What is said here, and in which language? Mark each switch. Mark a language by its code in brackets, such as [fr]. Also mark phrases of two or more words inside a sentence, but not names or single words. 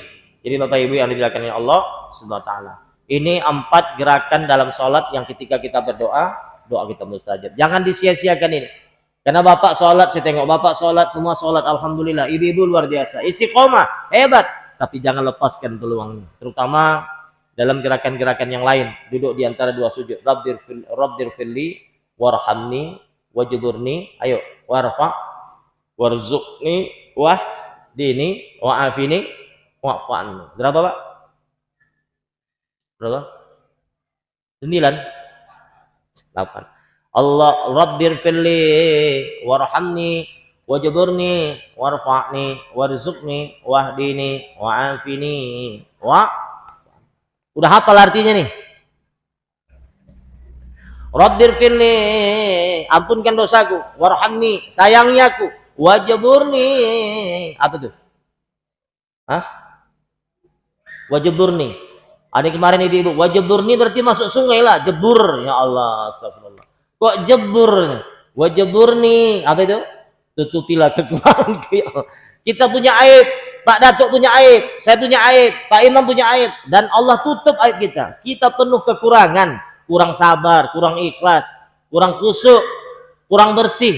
[id] Jadi Bapak Ibu yang dimuliakan oleh Allah [ar] سبحانه وتعالى. [id] Ini 4 gerakan dalam sholat yang ketika kita berdoa, doa kita mustajab. Jangan disia-siakan ini. Karena Bapak sholat, saya tengok Bapak sholat, semua sholat, alhamdulillah. Ibu-ibu luar biasa. Istiqomah, hebat. Tapi jangan lepaskan peluangnya. Terutama dalam gerakan-gerakan yang lain. Duduk di antara 2 sujud. [ar] رب اغفر لي وارحمني واجبرني. Ayo, وارفع وارزقني واهدني وعافني واعف عني. [id] Berapa, Pak? Berapa? 9. [ar] 8. الله رب اغفر لي وارحمني واجبرني وارفعني وارزقني واهدني وعافني و. [id] Udah hafal artinya nih? [ar] رب اغفر لي, [id] ampunkan dosaku, warhamni, sayangi aku, wajburni, apa tuh? Hah? Wajburni. Ada kemarin ibu-ibu, wajburni berarti masuk sungai lah, jebur. [ar] يا الله, [id] astagfirullah. Kok jebur? Wajburni, apa itu? Tutupilah kekuranganku. Kita punya aib, Pak Datuk punya aib, saya punya aib, Pak Imam punya aib, dan Allah tutup aib kita. Kita penuh kekurangan, kurang sabar, kurang ikhlas, kurang khusyuk, kurang bersih.